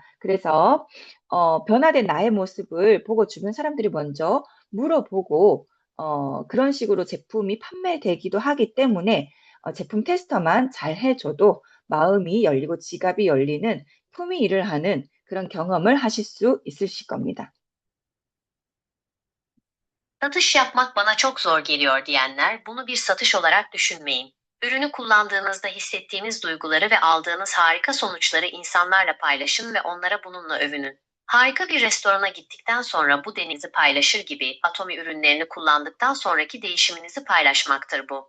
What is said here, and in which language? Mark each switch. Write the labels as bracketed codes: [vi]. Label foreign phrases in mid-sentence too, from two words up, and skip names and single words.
[ko] 그래서 변화된 나의 모습을 보고 주변 사람들이 먼저 물어보고 그런 식으로 제품이 판매되기도 하기 때문에 제품 테스터만 잘 해줘도 마음이 열리고 지갑이 열리는 품위 일을 하는 그런 경험을 하실 수 있으실 겁니다. [tr] Satış yapmak bana çok zor geliyor diyenler bunu bir satış olarak düşünmeyin. Ürünü kullandığınızda hissettiğiniz duyguları ve aldığınız harika sonuçları insanlarla paylaşın ve onlara bununla övünün. Harika bir restorana gittikten sonra bu deneyimi paylaşır gibi Atomi ürünlerini kullandıktan sonraki değişiminizi paylaşmaktır bu.